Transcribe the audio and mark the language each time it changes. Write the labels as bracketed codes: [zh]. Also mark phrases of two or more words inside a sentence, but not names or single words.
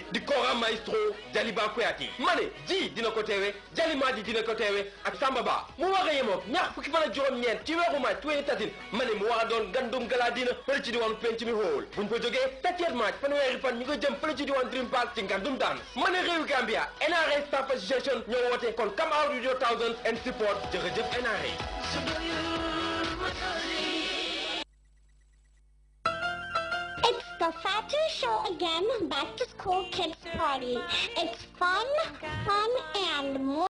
[wo] di Kora maestro Jaliba Kuyati ma ne ji dina ko teewe Jalima ji dina ko teewe ak Samba Ba mu war a yemook ñaar fukki fan ak juróom-ñeent ci weeru Maaj 2013 ma ne mu war a doon gandum gala dina fële ci diwaanu penc mi xool buñ fa jógee 7 Maaj fanweeri fan ñu ko jëm fële ci diwaanu Dream Park ci ngandum daan ma ne réewu Gambia NRA Staff Association ñoo woote kon [en] come out with your thousands and support [wo] jërëjëf NRA. [en] It's the Fatu Show again, back to school kids party. It's fun, and more.